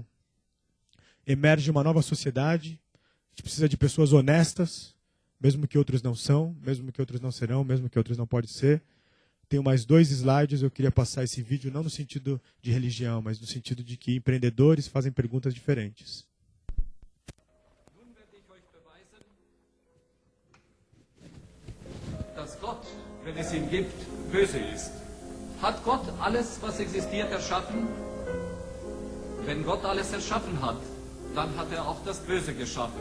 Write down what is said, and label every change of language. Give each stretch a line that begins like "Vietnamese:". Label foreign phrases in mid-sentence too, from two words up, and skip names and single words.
Portuguese: Emerge uma nova sociedade, a gente precisa de pessoas honestas, mesmo que outros não são, mesmo que outros não serão, mesmo que outros não podem ser. Tenho mais 2 slides, eu queria passar esse vídeo não no sentido de religião, mas no sentido de que empreendedores fazem perguntas diferentes.
German: Dass Gott, wenn es ihn gibt, böse ist. Hat Gott alles, was existiert, erschaffen? Wenn Gott alles erschaffen hat, dann hat er auch das Böse geschaffen.